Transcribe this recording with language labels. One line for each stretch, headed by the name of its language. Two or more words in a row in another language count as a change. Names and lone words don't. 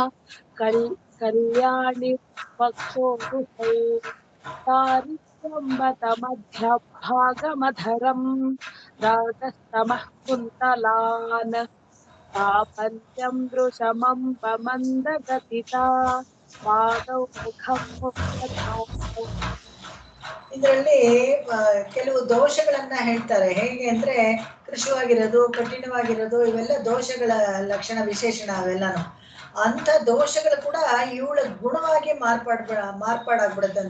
Sanskrit: ಕಲ್ಯಾಣಿ ವಕ್ಷೋರುಹೌ ದಾರಿದ್ರ್ಯಂ ಬತ ಮಧ್ಯಭಾಗಮಧರಂ ರಾಗಸ್ತಮಃ ಕುಂತಲಾನ್ ಚಾಪಲ್ಯಂ ದೃಶಮಂಬ ಮಂದಗತಿತಾ ಪಾದೌ ಮುಖಂ ಮುಕ್ತಥಾ.
Kannada: ಇದರಲ್ಲಿ ಕೆಲವು ದೋಷಗಳನ್ನ ಹೇಳ್ತಾರೆ. ಹೇಗೆ ಅಂದ್ರೆ ಕೃಶವಾಗಿರೋದು, ಕಠಿಣವಾಗಿರೋದು, ಇವೆಲ್ಲ ದೋಷಗಳ ಲಕ್ಷಣ ವಿಶೇಷಣ ಅವೆಲ್ಲಾನು. ಅಂತ ದೋಷಗಳು ಕೂಡ ಇವಳ ಗುಣವಾಗಿ ಮಾರ್ಪಾಡಾಗ್ಬಿಡುತ್ತಂತೆ.